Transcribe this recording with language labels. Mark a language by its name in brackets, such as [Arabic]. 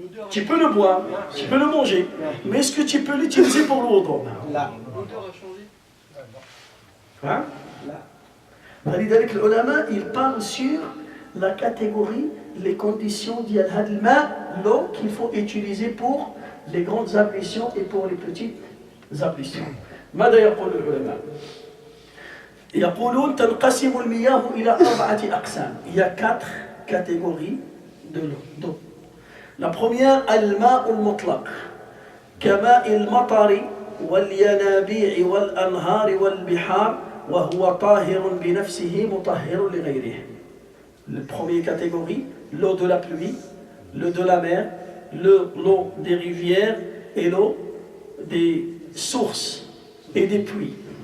[French] Tu peux le boire, tu peux le manger, mais est-ce que tu peux l'utiliser pour le wudu? Là. L'odeur a changé. Hein? [Arabic] فلذلك العلماء [French] ils parlent sur la catégorie, les conditions l'eau qu'il faut utiliser pour les grandes ablutions et pour les petites ablutions. [Arabic] ماذا يقول العلماء؟ يقولون تنقسم المياه إلى 4 أقسام. [French] Il y a 4 catégories d'eau. La première, [Arabic] الماء المطلق كماء المطر والينابيع والأنهار والبحار وهو طاهر بنفسه مطهر لغيره. [French] La première catégorie, l'eau de la pluie, l'eau de la mer, l'eau des rivières et l'eau des sources et des puits.